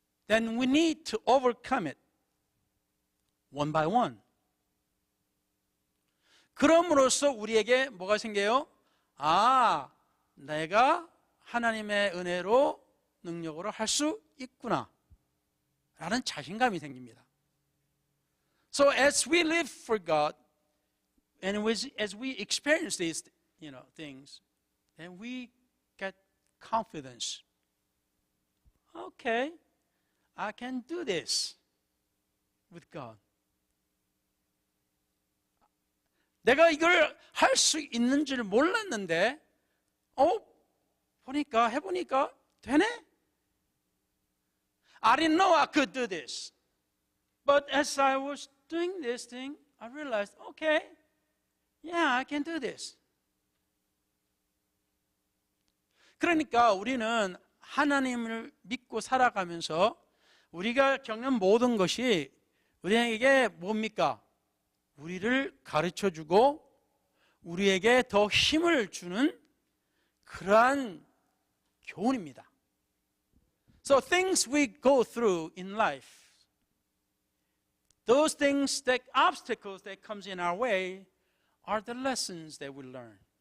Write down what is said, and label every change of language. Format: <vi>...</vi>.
<en>then we need to overcome it one by one.</en> <ko>그럼으로써 우리에게 뭐가 생겨요? 아, 내가 하나님의 은혜로 능력으로 할 수 있구나 라는 자신감이 생깁니다.</ko> <en>So as we live for God and as we experience these things, then we get confidence. Okay, I can do this with God.</en> <ko>내가 이걸 할 수 있는 줄 몰랐는데 해보니까 되네?</ko> <en>I didn't know I could do this. But as I was doing this thing, I realized, okay, yeah, I can do this.</en> <ko>그러니까 우리는 하나님을 믿고 살아가면서 우리가 겪는 모든 것이 우리에게 뭡니까? 우리를 가르쳐주고 우리에게 더 힘을 주는 그러한 교훈입니다.</ko> <en>So things we go through in life, those things, that obstacles that comes in our way are the lessons that we learn.</en>